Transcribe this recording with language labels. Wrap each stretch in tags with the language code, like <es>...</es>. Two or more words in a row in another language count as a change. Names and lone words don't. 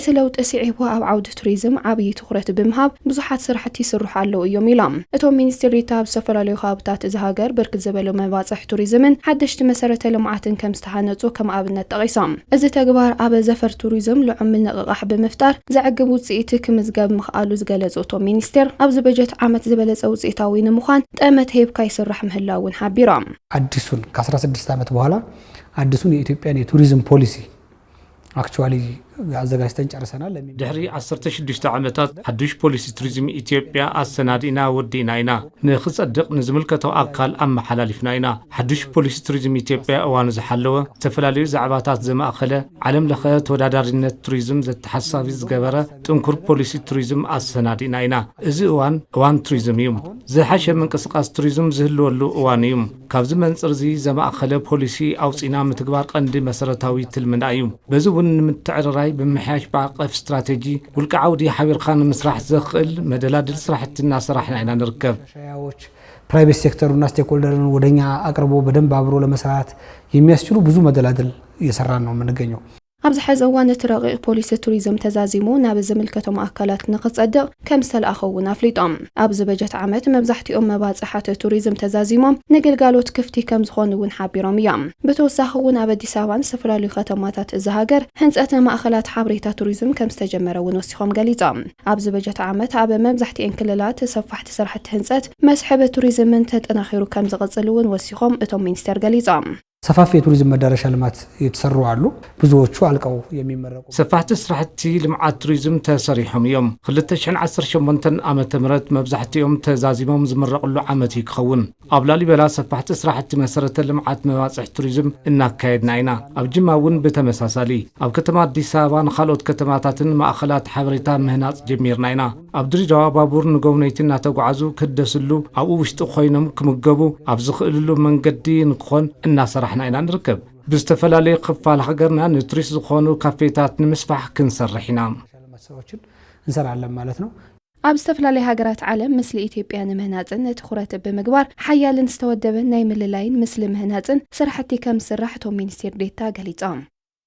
<ti>ለውጢ ስዒቡ ኣብ ዓውዲ ቱሪዝም ዓብይ ትኹረት ብምሃብ ብዙሓት ስራሕቲ ይስርሑ ኣለዉ እዮም ኢሎም። እቶም ሚኒስትር ኣብ ዝተፈላለዩ ከባቢታት እዚ ሃገር ብርክት ዝበሉ መባፅሒ ቱሪዝምን ሓደሽቲ መሰረተ ልምዓትን ከም ዝተሃነፁ ከም ኣብነት ጠቂሶም። እዚ ተግባር ኣብ ዘፈር ቱሪዝም ልዑል ንቕቓሕ ብምፍጣር ዘዕግብ ውፅኢት ክምዝገብ ምኽኣሉ ዝገለጹ እቶም ሚኒስትር ኣብዚ በጀት ዓመት ዝበለጸ ውፅኢታዊ ንምዃን ጠመት ሂብካ ይስራሕ ምህላውን ሓቢሮም።</ti> <am>አዲሱን ከ16 ዓመት በኋላ አዲሱን የኢትዮጵያን የቱሪዝም ፖሊሲ አክቹዋሊ አዘጋጅተን ጨርሰናል።</am> <ti>ድሕሪ 16 ዓመታት ሓድሽ ፖሊሲ ቱሪዝም ኢትዮጵያ አሰናዲና ወዲና ኢና ንኽጸድቕ ንዝምልከተው ኣካል ኣመሓላሊፍና ኢና። ሓድሽ ፖሊሲ ቱሪዝም ኢትዮጵያ እዋኑ ዝሓለወ ዝተፈላለዩ ዛዕባታት ዘማእኸለ ዓለም ለኸ ተወዳዳሪነት ቱሪዝም ዘተሓሳቢ ዝገበረ ጥንኩር ፖሊሲ ቱሪዝም አሰናዲና ኢና። እዚ እዋን ቱሪዝም እዩ። ዝሓሸ ምንቅስቃስ ቱሪዝም ዝህልወሉ እዋን እዩ። ካብዚ መንፅር እዚ ዘማእኸለ ፖሊሲ ኣውፂና ምትግባር ቀንዲ መሰረታዊ ትልምና እዩ። በዚ እውን ንምትዕርራይ ብምሕያሽ ባዕቀፍ ስትራቴጂ ውልቀ ዓውዲ ሓቢርካ ንምስራሕ ዘኽእል መደላድል ስራሕትና ስራሕና ኢና ንርከብ።</ti> <en>private sectoruna</en> <am>ስቴክሆልደርን ወደኛ አቅርቦ በደንብ አብሮ ለመስራት የሚያስችሉ ብዙ መደላድል እየሰራን ነው የምንገኘው።</am> <ti>ኣብዚ ሕዚ እዋን እቲ ረቂቕ ፖሊሲ ቱሪዝም ተዛዚሙ ናብ ዝምልከቶም ኣካላት ንኽጸድቕ ከም ዝተለኣኸውን ኣፍሊጦም። ኣብዚ በጀት ዓመት መብዛሕትኦም መባፅሓት ቱሪዝም ተዛዚሞም ንግልጋሎት ክፍቲ ከም ዝኾኑ እውን ሓቢሮም እዮም። ብተወሳኺ እውን ኣብ ኣዲስ ኣበባን ዝተፈላለዩ ከተማታት እዚ ሃገር ህንፀት ማእኸላት ሓበሬታ ቱሪዝም ከም ዝተጀመረ እውን ወሲኾም ገሊፆም። ኣብዚ በጀት ዓመት ኣብ መብዛሕትአን ክልላት ሰፋሕቲ ስራሕቲ ህንፀት መስሕብ ቱሪዝምን ተጠናኺሩ ከም ዝቕፅል እውን ወሲኾም እቶም ሚኒስትር ገሊፆም።</ti> <am>ሰፋፊ የቱሪዝም መዳረሻ ልማት የተሰሩ አሉ። ብዙዎቹ አልቀው የሚመረቁ</am> <ti>ሰፋሕቲ ስራሕቲ ልምዓት ቱሪዝም ተሰሪሖም እዮም። 2018 ዓመተ ምህረት መብዛሕትኦም ተዛዚሞም ዝምረቕሉ ዓመት ይኸውን። ኣብ ላሊበላ ሰፋሕቲ ስራሕቲ መሰረተ ልምዓት መባፅሒ ቱሪዝም እናካየድና ኢና። ኣብ ጅማ እውን ብተመሳሳሊ ኣብ ከተማ አዲስ ኣበባን ካልኦት ከተማታትን ማእኸላት ሓበሬታ ምህናፅ ጀሚርና ኢና። ኣብ ድሬዳዋ ባቡር ንጎብነይቲ እናተጓዓዙ ክደስሉ ኣብኡ ውሽጢ ኮይኖም ክምገቡ ኣብ ዝኽእልሉ መንገዲ ንክኾን እናሰራሕና ኢና ንርከብ። ብዝተፈላለዩ ክፋል ሃገርና ንቱሪስት ዝኾኑ ካፌታት ንምስፋሕ ክንሰርሕ ኢና</ti> <am>እንሰራለን ማለት ነው።</am> <ti>ኣብ ዝተፈላለዩ ሃገራት ዓለም ምስሊ ኢትዮጵያ ንምህናፅን ትኹረት ብምግባር ሓያልን ዝተወደበን ናይ ምልላይን ምስሊ ምህናፅን ስራሕቲ ከም ዝስራሕ እቶም ሚኒስትር ዴታ ገሊፆም።</ti>